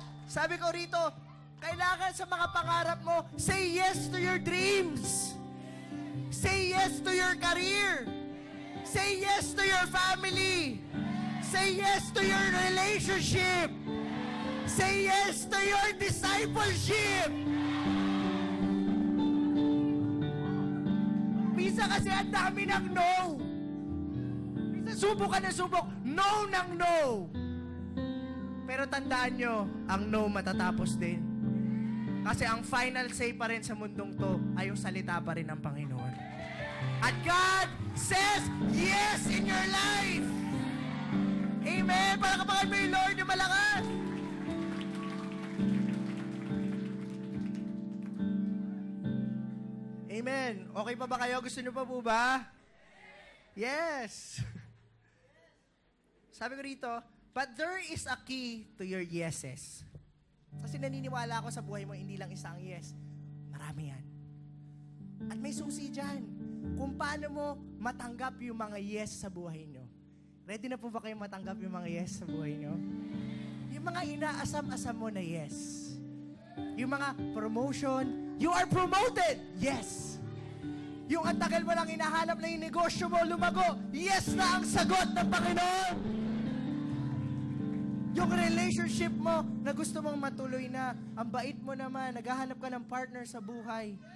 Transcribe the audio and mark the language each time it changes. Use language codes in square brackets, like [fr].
[tl] Sabi ko rito, kailangan sa mga pangarap mo, [en] say yes to your dreams. Say yes to your career. Say yes to your family. Say yes to your relationship. Say yes to your discipleship. [tl] Minsan kasi ang dami ng no. Minsan subok ka na subok, no ng no. Pero tandaan nyo, ang no matatapos din. Kasi ang final say pa rin sa mundong to ay yung salita pa rin ng Panginoon. [en] At God says yes in your life. [tl] Amen. Palakpakan mo yung Lord yung malakas. Amen. Okay pa ba kayo? Gusto nyo pa po ba? Yes. Sabi ko rito, [en] but there is a key to your yeses. [tl] Kasi naniniwala ako sa buhay mo, hindi lang isang yes. Marami yan. At may susi dyan. Kung paano mo matanggap yung mga yes sa buhay nyo. Ready na po ba kayo matanggap yung mga yes sa buhay nyo? Yung mga inaasam-asam mo na yes. Yung mga promotion, [en] you are promoted! Yes! [tl] Yung ang tagal mo lang hinahanap na yung negosyo mo, lumago, yes na ang sagot ng Panginoon! Yung relationship mo na gusto mong matuloy na, ang bait mo naman, naghahanap ka ng partner sa buhay.